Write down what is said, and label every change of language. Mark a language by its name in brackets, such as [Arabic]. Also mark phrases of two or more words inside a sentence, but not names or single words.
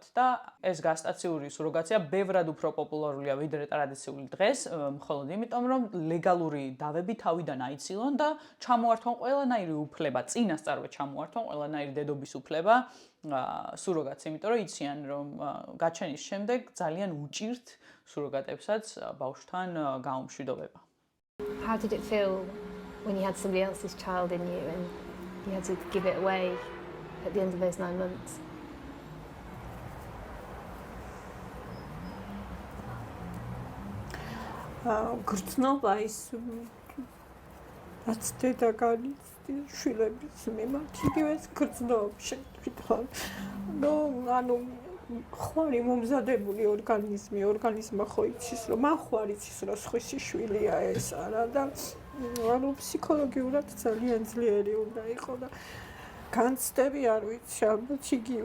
[Georgian] და ეს გასტაციური სუროგაცია ბევრად უფრო პოპულარულია ვიდრე ტრადიციული დღეს, მხოლოდ იმიტომ, რომ ლეგალური დავები თავიდან აიცილონ და ჩამოართვან ყველანაირი უფლება, წინასწარვე ჩამოართვან ყველანაირი დედობის უფლება სუროგატს, იმიტომ რომ იციან, რომ გაჩენის შემდეგ ძალიან უჭირთ სუროგატებსაც ბავშვთან გაუმშვიდობება. [English] How did it feel when you had somebody else's child in you and you had to give it away at the end of those 9 months? [Georgian] გრძნობა ის რაც დედა განიცდის შვილების მიმართ, იგივეს გრძნობს შეკითხვა. ანუ ხვარი მომზადებული ორგანიზმმა ხო იცის, რომ მან ხვარი იცის, რომ სხვისი შვილია ეს არა და ანუ ფსიქოლოგიურად ძალიან ძლიერი უნდა იყო და განცდები არ ვიცი, ალბათ იგივე.